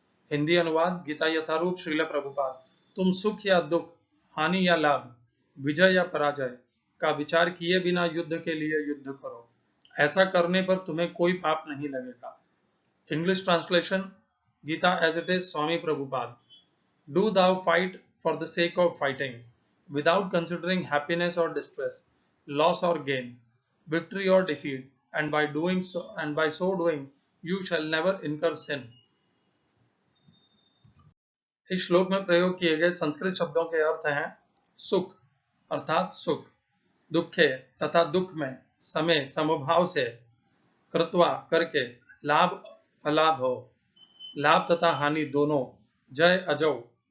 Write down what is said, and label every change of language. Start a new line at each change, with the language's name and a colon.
Hindi: हिंदी अनुवाद गीता यथारूप श्रील प्रभुपाद। तुम सुख या दुख, हानि या लाभ, विजय या पराजय का विचार किए बिना युद्ध के लिए युद्ध करो, ऐसा करने पर तुम्हें कोई पाप नहीं लगेगा।
English: English translation Gita as it is Swami Prabhupada. Do thou fight for the sake of fighting, without considering happiness or distress, loss or gain, victory or defeat, and by so doing, you shall never incur sin.
Hindi: इस श्लोक में प्रयोग किए गए संस्कृत शब्दों के अर्थ हैं सुख अर्थात सुख, दुखे तथा दुख में, समय समभाव से, कृत्वा करके, लाभ अलाभ हो, लाभ तथा हानि दोनों, जय अजय,